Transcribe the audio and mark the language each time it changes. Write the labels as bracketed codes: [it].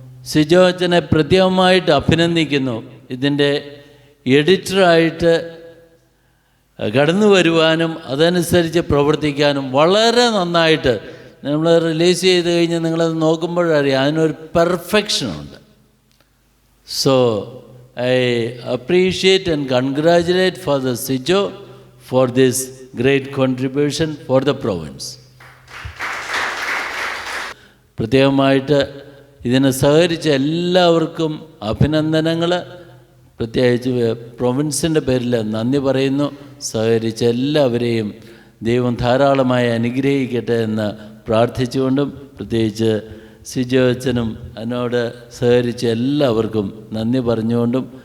[ml] സിജോ അച്ഛനെ പ്രത്യേകമായിട്ട് അഭിനന്ദിക്കുന്നു. ഇതിൻ്റെ എഡിറ്ററായിട്ട് കടന്നു വരുവാനും അതനുസരിച്ച് പ്രവർത്തിക്കാനും വളരെ നന്നായിട്ട് നമ്മൾ റിലീസ് ചെയ്ത് കഴിഞ്ഞ് നിങ്ങളത് നോക്കുമ്പോഴറിയാം അതിനൊരു പെർഫെക്ഷനുണ്ട്. [en] So I appreciate and congratulate Father Sijo for this great contribution for the province. [ml] പ്രത്യേകമായിട്ട് ഇതിനെ സഹകരിച്ച എല്ലാവർക്കും അഭിനന്ദനങ്ങൾ. പ്രത്യേകിച്ച് പ്രൊവിൻസിൻ്റെ പേരിൽ നന്ദി പറയുന്നു. സഹകരിച്ച എല്ലാവരെയും ദൈവം ധാരാളമായി അനുഗ്രഹിക്കട്ടെ എന്ന് പ്രാർത്ഥിച്ചുകൊണ്ടും പ്രത്യേകിച്ച് സിജോ അച്ഛനും അതിനോട് സഹകരിച്ച എല്ലാവർക്കും നന്ദി പറഞ്ഞുകൊണ്ടും